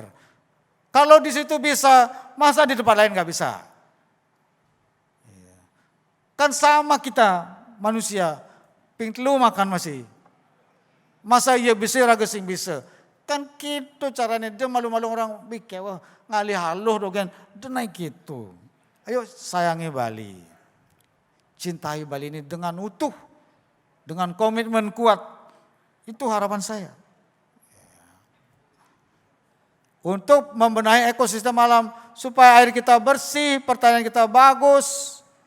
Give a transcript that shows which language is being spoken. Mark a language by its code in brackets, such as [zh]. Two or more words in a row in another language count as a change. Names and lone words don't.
[id] Kalau di situ bisa, masa di tempat lain nggak bisa? Kan sama kita manusia, [ban] ping telu makan masih. [id] Masa iya bisa [ban] raga sing bisa. [id] Kan gitu caranya, dia malu-malu orang bikin, wah [ban] ngalih haluh dogen, [id] dia naik gitu. Ayo sayangi Bali, cintai Bali ini dengan utuh, dengan komitmen kuat. Itu harapan saya. Untuk membenahi ekosistem alam supaya air kita bersih, pertanian kita bagus.